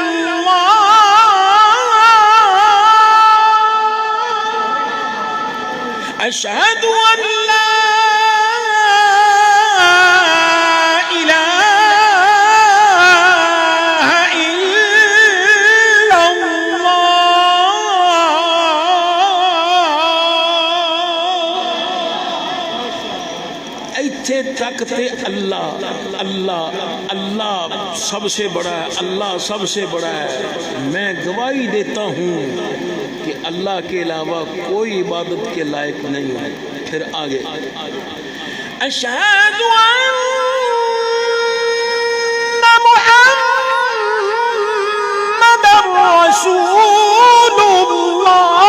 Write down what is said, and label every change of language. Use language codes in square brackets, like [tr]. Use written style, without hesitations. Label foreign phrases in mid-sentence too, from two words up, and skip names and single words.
[ar] الله أشهد أن لا إله إلا الله. [pa] ایتھے تک تے [ur] اللہ اللہ اللہ سب سے بڑا ہے, اللہ سب سے بڑا ہے. میں گواہی دیتا ہوں کہ اللہ کے علاوہ کوئی عبادت کے لائق نہیں ہے. پھر آگے [ar] اشہد ان محمد رسول اللہ.